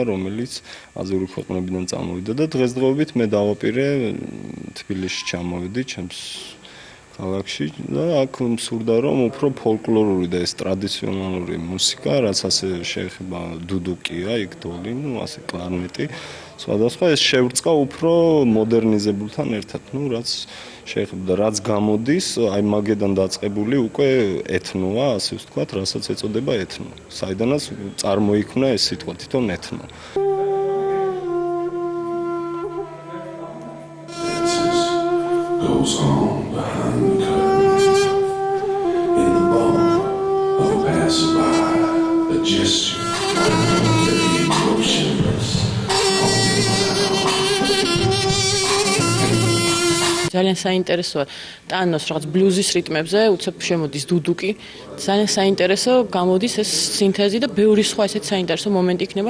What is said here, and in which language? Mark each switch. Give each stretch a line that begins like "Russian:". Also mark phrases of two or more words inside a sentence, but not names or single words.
Georgian: რომელიც აზიური ქვეყნებიდან წამოვიდა და დღესდღეობით მე დავაპირე თბილისში ჩამოვედი ჩემს ქალაქში და აქ მსურდა რომ უფრო ფოლკლორული და ეს ტრადიციონალური მუსიკა, რაც ასე შეეხება დუდუკია, იქ დოლი, ასე კლარნეტი სხვადასხვა ეს შევრწყა უფრო მოდერნიზებულთან ერთად, რაც შეეხება რაც გამოდის, აი მაგედან დაწყებული უკვე ეთნოა, ასე ვთქვათ, რასაც ეწოდება ეთნო. საიდანაც წარმოიქმნა ეს სიტყვა თვითონ ეთნო.
English: Goes on behind the curtains in the bone of a passerby, a gesture very emotionless.
Georgian: ძალიან საინტერესოა ტანოს რაღაც ბლუზის რიტმებზე უცებ შემოდის დუდუკი. ძალიან საინტერესო გამოდის ეს სინთეზი და ბევრი სხვა ესეთ საინტერესო მომენტი იქნება.